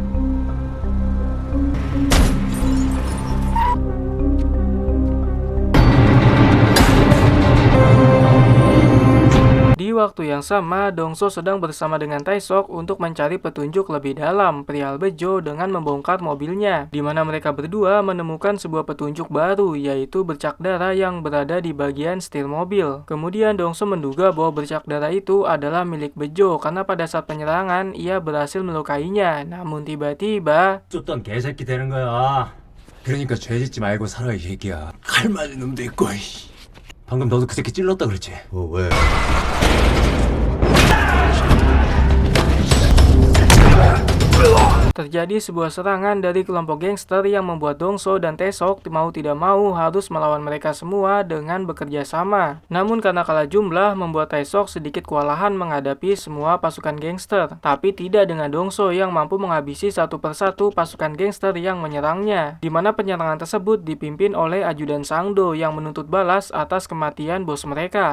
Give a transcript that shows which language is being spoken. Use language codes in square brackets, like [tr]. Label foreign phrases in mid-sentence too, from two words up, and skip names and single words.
[id] Di waktu yang sama, Dongso sedang bersama dengan Taesok untuk mencari petunjuk lebih dalam perihal Bejo dengan membongkar mobilnya, di mana mereka berdua menemukan sebuah petunjuk baru, yaitu bercak darah yang berada di bagian setir mobil. Kemudian Dongso menduga bahwa bercak darah itu adalah milik Bejo karena pada saat penyerangan ia berhasil melukainya. Namun tiba-tiba [ko] 쫓던 개새끼 되는 거야. 그러니까 죄 짓지 말고 살아 이 새끼야. 칼 맞은 놈도 있고. 방금 너도 그 새끼 찔렀다 그랬지? 왜? [id] terjadi sebuah serangan dari kelompok gangster yang membuat Dongso dan Taesok mau tidak mau harus melawan mereka semua dengan bekerja sama. Namun karena kalah jumlah membuat Taesok sedikit kewalahan menghadapi semua pasukan gangster, tapi tidak dengan Dongso yang mampu menghabisi satu persatu pasukan gangster yang menyerangnya, di mana penyerangan tersebut dipimpin oleh ajudan Sangdo yang menuntut balas atas kematian bos mereka.